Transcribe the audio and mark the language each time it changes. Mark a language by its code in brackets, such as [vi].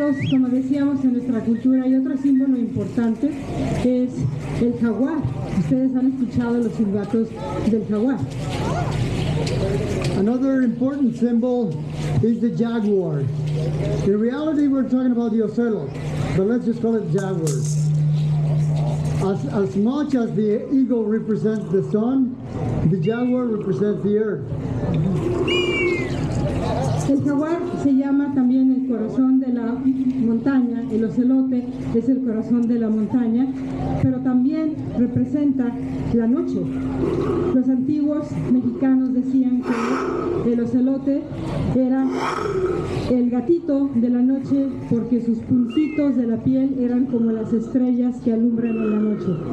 [es] Como decíamos en nuestra cultura, hay otro símbolo importante que es el jaguar. Ustedes han escuchado los silbatos del jaguar. [en] Another important symbol is the jaguar. In reality, we're talking about the ocelot, but let's just call it jaguar. As much as the eagle represents the sun, the jaguar represents the earth. [es] El jaguar se llama también el corazón de la montaña, el ocelote es el corazón de la montaña, pero también representa la noche. Los antiguos mexicanos decían que el ocelote era el gatito de la noche porque sus puntitos de la piel eran como las estrellas que alumbran en la noche.